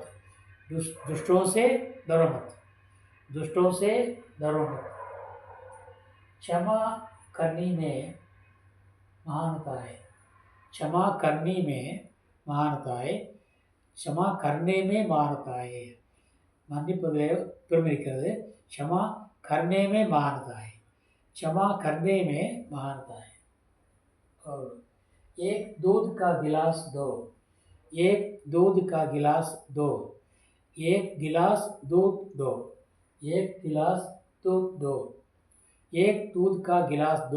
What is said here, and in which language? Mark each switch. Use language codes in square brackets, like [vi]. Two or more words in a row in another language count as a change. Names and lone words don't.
[hi] दुष्टों से डरो मत। दुष्टों से डरो मत। क्षमा करने में महानता है। क्षमा करने में महानता है। क्षमा करने में महानता है। [ta] மன்னிப்பது பெருமை இருக்கிறது, [hi] क्षमा करने में महानता है। क्षमा करने में महानता है। और एक दूध का गिलास दो। एक दूध का गिलास दो। एक गिलास दूध दो। एक गिलास दूध दो। एक दूध का गिलास दो।